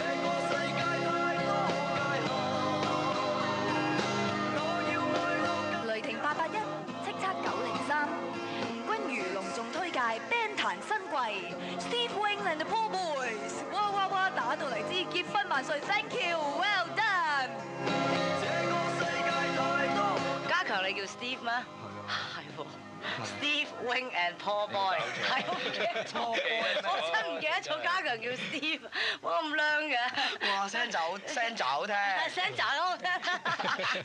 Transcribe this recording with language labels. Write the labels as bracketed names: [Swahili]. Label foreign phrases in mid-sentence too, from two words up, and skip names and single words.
[Cantonese] 雷霆881，叱咤903，吳君如隆重推介 band 壇新貴 Steve Wing and the Poor Boys，哇哇哇打到嚟支結婚萬歲 ， [English] Thank you，well done。 [Cantonese] 家強你叫 Steve 咩？係喎。Steve Wing and Poor Boy，係我唔記得咗，我真唔記得咗家強叫 Steve， 我咁靚嘅。哇，聲就好聽，聲渣好聽，